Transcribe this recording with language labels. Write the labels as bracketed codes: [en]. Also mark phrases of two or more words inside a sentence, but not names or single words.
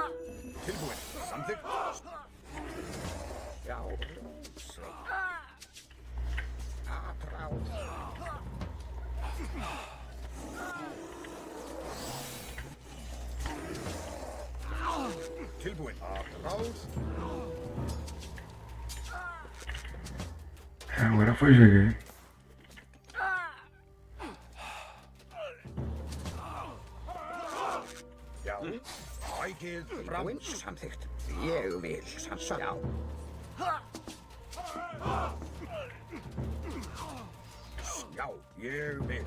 [is] Tilbúin. Samþykkt. Já. Atraus. Tilbúin. Atraus. [pt] Agora foi, cheguei. [is] Já. Sækið fram. Tilbúin, samþykkt. Ég vil, já. Já, ég vil.